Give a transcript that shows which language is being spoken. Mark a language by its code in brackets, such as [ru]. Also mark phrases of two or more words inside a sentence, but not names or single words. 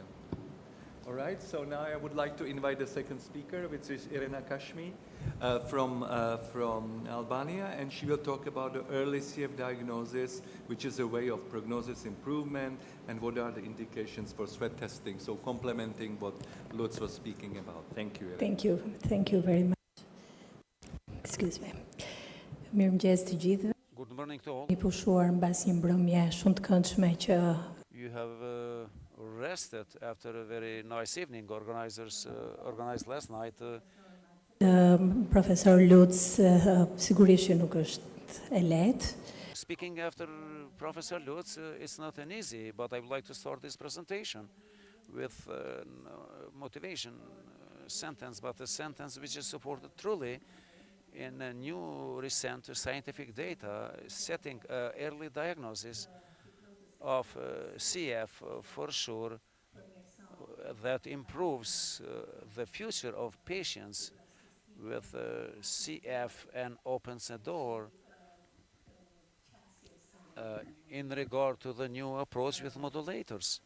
[en] All right, so now I would like to invite the second speaker, which is Irena Kashmi from Albania, and she will talk about the early CF diagnosis, which is a way of prognosis improvement, and what are the indications for sweat testing, so complementing what Lutz was speaking about. Thank you, Irena. Thank you very much. Excuse me. [sq] Mirëmëngjes të gjithëve. [en] Good morning to all. [sq] I pushuar mbasi mbrëmje shumë të këndshme që [en] You have rested after a very nice evening organized last night. [sq] Profesor Lutz sigurisht që nuk është e lehtë. [en] Speaking after Professor Lutz, it's not an easy, but I would like to start this presentation with motivation sentence, but a sentence which is supported truly in a new recent scientific data setting early diagnosis of CF for sure that improves the future of patients with CF and opens a door in regard to the new approach with modulators.